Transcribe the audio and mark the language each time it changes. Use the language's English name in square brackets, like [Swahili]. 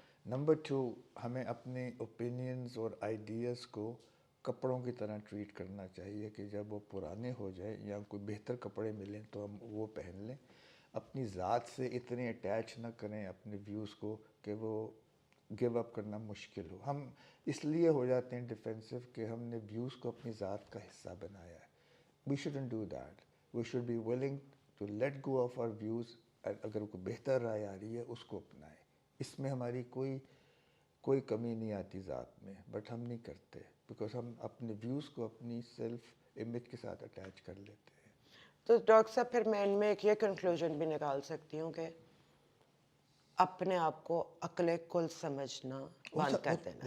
[Urdu] Number 2, ہمیں اپنے opinions اور آئیڈیاز کو کپڑوں کی طرح ٹریٹ کرنا چاہیے کہ جب وہ پرانے ہو جائیں یا کوئی بہتر کپڑے ملیں تو ہم وہ پہن لیں. اپنی ذات سے اتنے اٹیچ نہ کریں اپنے ویوز کو کہ وہ گیو اپ کرنا مشکل ہو. ہم اس لیے ہو جاتے ہیں ڈیفینسو کہ ہم نے ویوز کو اپنی ذات کا حصہ بنایا ہے. [English] We shouldn't do that. We should be willing to let go of our views. [Urdu] اگر کوئی بہتر رائے آ رہی ہے اس کو اپنائیں. اس میں ہماری کوئی کمی نہیں آتی ذات میں, بٹ ہم نہیں کرتے بیکاز ہم اپنے ویوز کو اپنی سیلف امیج کے ساتھ اٹیچ کر لیتے ہیں. تو ڈاکٹر صاحب پھر میں ان میں ایک یہ کنکلوژن بھی نکال سکتی ہوں کہ اپنے آپ کو عقل کل سمجھنا بند کر دینا,